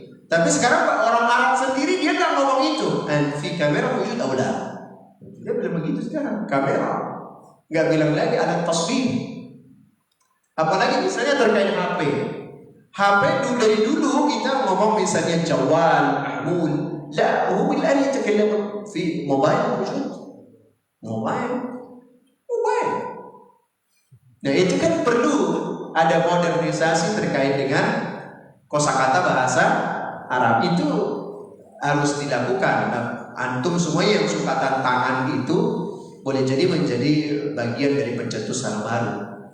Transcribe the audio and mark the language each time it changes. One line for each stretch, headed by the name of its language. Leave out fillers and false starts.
Indonesian: Tapi sekarang orang Arab sendiri dia nggak ngomong itu. Fi kamera wujud awla. Dia bilang begitu sekarang. Kamera. Nggak bilang lagi alat taswir. Apalagi misalnya terkait HP. HP dari dulu kita ngomong misalnya jawal, mahmul.
Arabic: لا هو الآن يتكلم في موبايل موجود موبايل.
Indonesian: Nah itu kan perlu ada modernisasi terkait dengan kosakata bahasa Arab, itu harus dilakukan. Nah, antum semua yang suka tantangan itu boleh jadi menjadi bagian dari pencetus hal baru.